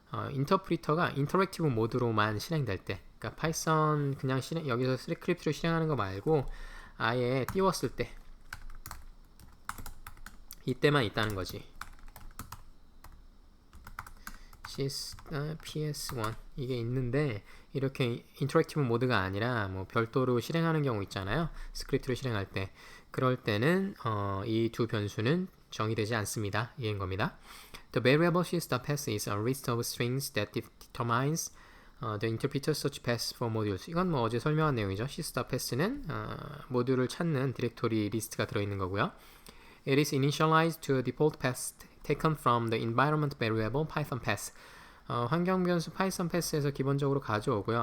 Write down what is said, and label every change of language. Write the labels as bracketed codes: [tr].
[ko] 인터프리터가 인터랙티브 모드로만 실행될 때. 그러니까 파이썬 그냥 여기서 스크립트로 실행하는 거 말고 아예 띄웠을 때 이때만 있다는 거지. sys ps1 이게 있는데 이렇게 인터랙티브 모드가 아니라 뭐 별도로 실행하는 경우 있잖아요. 스크립트로 실행할 때 그럴 때는 이 두 변수는 정의되지 않습니다. 이해인 겁니다. [en] The variable sys.pass is a list of strings that determines The interpreter search paths for modules. [ko] 이건 뭐 어제 설명한 내용이죠. sys.path는 모듈을 찾는 디렉토리 리스트가 들어있는 거고요. [en] It is initialized to a default path taken from the environment variable Python path. [ko] 환경 변수 파이썬 패스에서 기본적으로 가져오고요.